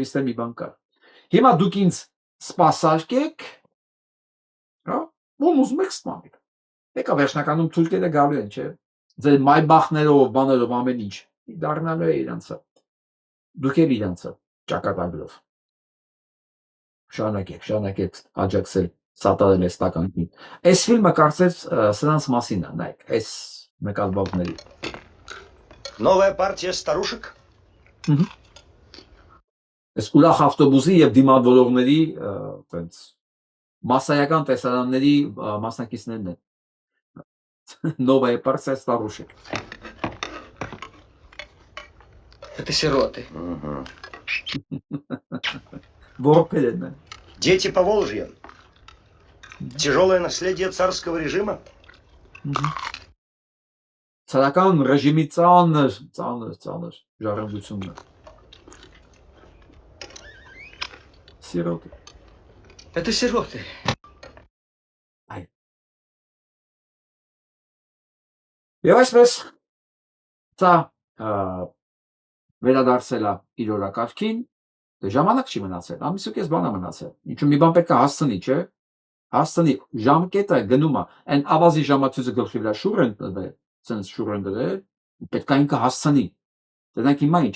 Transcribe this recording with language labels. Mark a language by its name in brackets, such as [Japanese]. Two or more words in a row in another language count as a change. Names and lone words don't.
[Armenian] ստե մի բան կա։ Հիմա դուք ինձ սպասարկեք, հա, ում ուզում եք սպանեք։ Եկա վերջնականում թուրքերը գալու են, չէ։ Ձեր մայբախներով, բաներով ամեն ինչ դառնալու է իրանցը։ Դուք էլ իրանցը ճակատագրով։ Շարունակեք աջակցել սատարել այս տականքին։ Այս ֆիլմը կարծես սրանց մասին է, նայեք, այս նկատվածների։ [Russian] Новая партия старушек։ [Armenian] Այս ուրախ ավտոբուսի եւ դիմավորողների այդպես մասսայական տեսարանների մասնակիցներն են։ [Russian] Новая партия старушек։ Это сироты. Ворпелен։ Дети Поволжья. Тяжелое наследие царского режима. [Armenian] Ցարական ռեժիմի ծանր ժառանգությունն է։ Սիրոտ։ [Russian] Это сироты. [Armenian] Եվ այսպես սա վերադարձել է իր օրակարգին, դե ժամանակ չի մնացել, ամիսու կես բան է մնացել։ Ինչու մի բան պետք է հասցնի, չէ՞։ Հասցնի, ժամկետը գնում է, այն ավազի ժամացույցը գլխի վրա շուռ են տվել, ցենց շուռ են դրել, պետք է ինքը հասցնի։ Դրանք հիմա ինչ է։